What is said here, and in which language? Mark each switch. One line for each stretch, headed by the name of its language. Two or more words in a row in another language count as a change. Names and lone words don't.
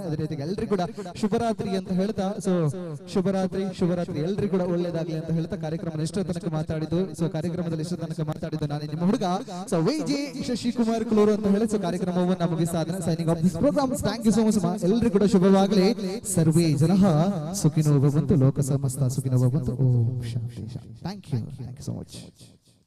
Kannada: ಅದೇ ರೀತಿಯಾಗಿ ಎಲ್ಲರಿಗೂ ಕೂಡ ಶುಭರಾತ್ರಿ ಅಂತ ಹೇಳ್ತಾ ಸೊ ಶುಭರಾತ್ರಿ ಎಲ್ರಿಗೂ ಕೂಡ ಒಳ್ಳೇದಾಗ್ಲಿ ಅಂತ ಹೇಳ್ತಾ ಕಾರ್ಯಕ್ರಮ ಇಷ್ಟ ತನಕ ಮಾತಾಡಿದ್ದು ಸೊ ಕಾರ್ಯಕ್ರಮದಲ್ಲಿ ಇಷ್ಟ ತನಕ ಮಾತಾಡಿದ್ದು ನಾನು ನಿಮ್ಮ ಹುಡುಗ ಸೊ ವೈಜಿ ಶಶಿಕುಮಾರ್ ಕ್ಲೂರು ಅಂತ ಹೇಳಿ ಸೊ ಕಾರ್ಯಕ್ರಮವನ್ನು ಮುಗಿಸ್ತಾ ಇದ್ದೇನೆ.
English: Signing off this program. Thank you so much.
Kannada: ಎಲ್ರಿಗೂ ಕೂಡ ಶುಭವಾಗಲಿ.
Sanskrit: ಸರ್ವೇ ಜನಃ ಸುಖಿನೋ ಭವಂತು, ಲೋಕ ಸಮಸ್ತ ಸುಖಿನೋ ಭವಂತು. ಓಂ ಶಾಂತಿ.
English: Thank you so much.